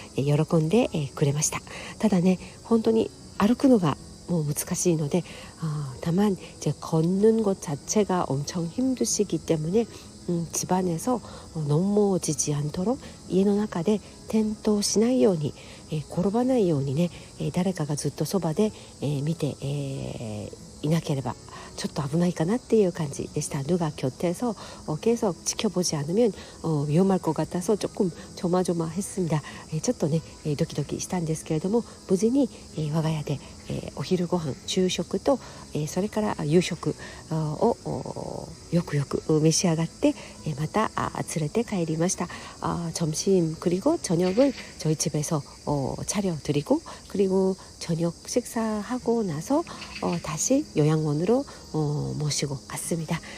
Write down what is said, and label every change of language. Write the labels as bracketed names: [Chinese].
[Japanese] 喜んでくれました。ただね、本当に歩くのがもう難しいので [Korean] 다만 이제 걷는 것 자체가 엄청 힘드시기 때문에 집안에서 넘어지지 않도록 [Japanese] 家の中で転倒しないように、転ばないようにね、誰かがずっとそばで、見て、いなければちょっと危ないかなっていう感じでした。 [Korean] 누가 곁에서 계속 지켜보지 않으면 위험할 것 같아서 조금 조마조마했습니다. [Japanese] ちょっとねドキドキしたんですけれども、無事に我が家でお昼ご飯昼食とそれから夕食をよくよく召し上がってまた連れて帰りました。 [Korean] 점심 그리고 저녁을 저희 집에서 차려드리고 그리고 저녁 식사하고 나서 다시 요양원으로 모시고 갔습니다.